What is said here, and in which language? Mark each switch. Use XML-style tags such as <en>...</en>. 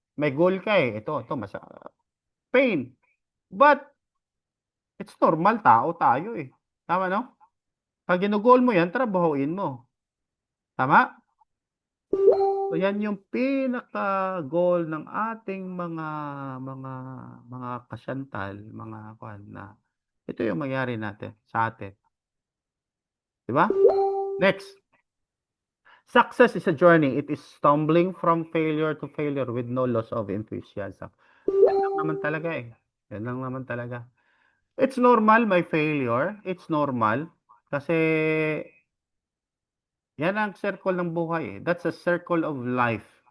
<tl>May goal ka, eh, ito pain,</tl> <en>but it's normal,</en> <tl>tao tayo, eh, tama 'no? 'Pag gino-goal mo 'yan, trabahuin mo, tama? So 'yan yung pinaka-goal ng ating mga mga kasyantol, mga kuwan na ito yung mangyari natin sa atin, 'di ba?</tl> <en>Next, success is a journey. It is stumbling from failure to failure with no loss of enthusiasm.</en> <tl>'Yan lang naman talaga, eh, 'yan lang naman talaga.</tl> <en>It's normal</en> <tl>may failure,</tl> <en>it's normal</en> <tl>kasi 'yan ang circle ng buhay, eh,</tl> <en>that's a circle of life.</en>